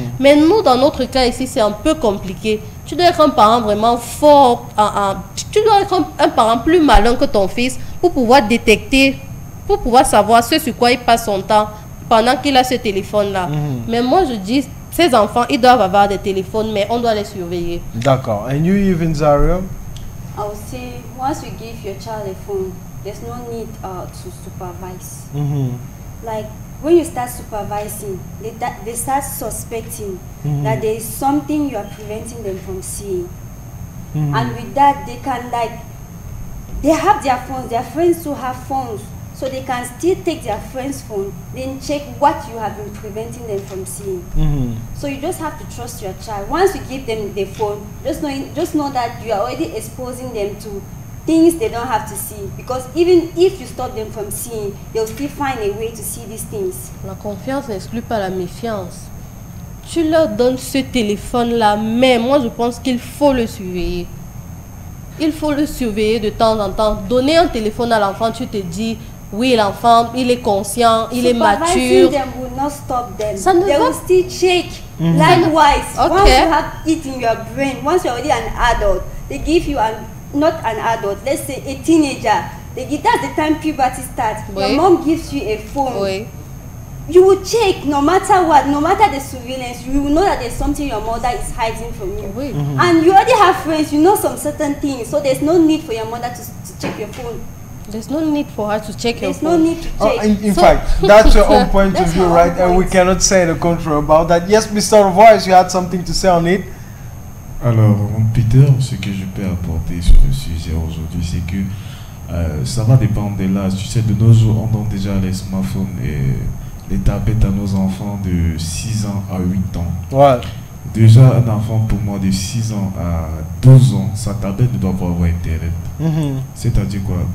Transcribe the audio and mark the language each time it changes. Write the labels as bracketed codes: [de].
[fr] Mais nous, dans notre cas ici, c'est un peu compliqué. Tu dois être un parent vraiment fort, tu dois être un parent plus malin que ton fils pour pouvoir détecter, pour pouvoir savoir ce sur quoi il passe son temps pendant qu'il a ce téléphone-là. Mais moi, je dis, ces enfants, ils doivent avoir des téléphones, mais on doit les surveiller. D'accord. [en] And you, even Zaria? I would say once you give your child a phone, there's no need to supervise. Like when you start supervising, they start suspecting that there is something you are preventing them from seeing. And with that, they can they have their phones, their friends who have phones. So they can still take their friend's phone, then check what you have been preventing them from seeing. So you just have to trust your child. Once you give them the phone, just know that you are already exposing them to things they don't have to see. Because even if you stop them from seeing, they'll still find a way to see these things. [fr] La confiance n'exclut pas la méfiance. Tu leur donnes ce téléphone-là, mais moi je pense qu'il faut le surveiller. Il faut le surveiller de temps en temps. Donner un téléphone à l'enfant, tu te dis... Oui, l'enfant, il est conscient, il est mature. [en] Supervising them will not stop them. They will still check. Likewise, once you have it in your brain, once you're already an adult, they give you not an adult, let's say a teenager. That's the time puberty starts. [fr] Oui. [en] Your mom gives you a phone. [fr] Oui. [en] You will check no matter what, no matter the surveillance, you will know that there's something your mother is hiding from you. [fr] Oui. [en] And you already have friends, you know some certain things, so there's no need for your mother to check your phone. There's no need for her to check your phone. There's no need to check. In fact, that's your own point of view, right? And we cannot say the contrary about that. Yes, Mr. Voice, you had something to say on it? [fr] Alors, Peter, ce que je peux apporter sur le sujet aujourd'hui, c'est que ça va dépendre de l'âge. Tu sais, de nos jours, on donne déjà les smartphones et les tablettes à nos enfants de 6 ans à 8 ans. Ouais. Déjà, un enfant pour moi de 6 ans à 12 ans, sa tablette ne doit pas avoir Internet. C'est-à-dire quoi?